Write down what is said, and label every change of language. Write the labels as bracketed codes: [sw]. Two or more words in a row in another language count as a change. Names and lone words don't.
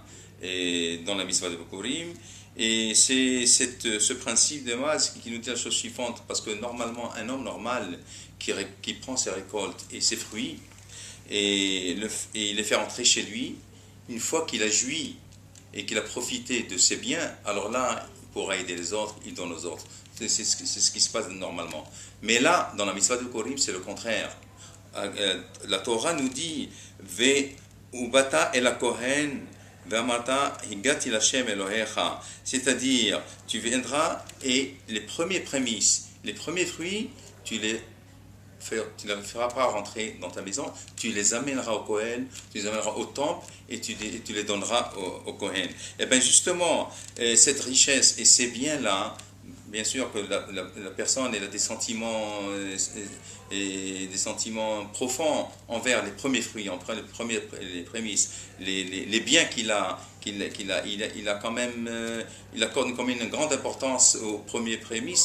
[fr] Et dans la mitzvah de Bekurim, et c'est ce principe de base qui nous dit la chose suivante, parce que normalement, un homme normal qui prend ses récoltes et ses fruits, et il les fait rentrer chez lui, une fois qu'il a joui et qu'il a profité de ses biens, alors là, il pourra aider les autres, il donne aux autres. C'est ce qui se passe normalement. Mais là, dans la mitzvah de Bekurim, c'est le contraire. La Torah nous dit [he] ובאת אל כהן ואמרת הגדתי לה' אלהיך, [fr] c'est-à-dire tu viendras et les premiers prémices, les premiers fruits, tu les feras pas rentrer dans ta maison, tu les amèneras au Kohen, tu les amèneras au temple et tu les donneras au Kohen. Et bien justement, cette richesse et ces biens-là, bien sûr que la personne elle a des sentiments profonds envers les premiers fruits, envers les prémices, les biens qu'il a, il accorde quand même une grande importance aux premiers prémices.